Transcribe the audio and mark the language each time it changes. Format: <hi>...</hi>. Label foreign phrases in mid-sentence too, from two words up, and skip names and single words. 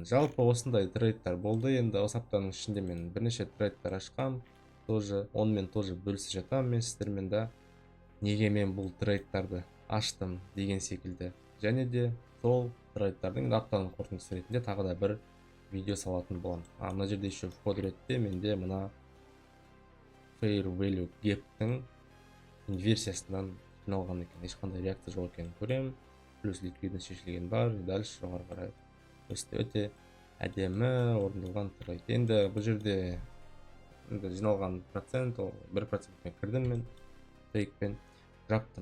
<kk>Жалпы осындай трейдтар болды. Енді осы аптаның ішінде мен бірнеше трейдтар ашқам, тоже онымен тоже бөлісіп жатамын мен сіздермен да, неге мен бұл трейдтарды аштым деген секілді. Және де сол трейдтардың аптаның қорытындысы ретінде тағы да бір видео салатын боламын. Мына жерде</kk> <ru>еще вход</ru> <kk>ретінде менде мына</kk> <en>fair value gap'тің</en> <kk>инверсиясынан жиналған екен, ешқандай реакция жоқ екенін көремін. Плюс ликвидность шешілген бар, дальше жоғары қарай өте әдемі орындалған трейд. Енді бұл жерде жиналған процент, 1%-ке кірдім мен, тейкпен жаптым.</kk>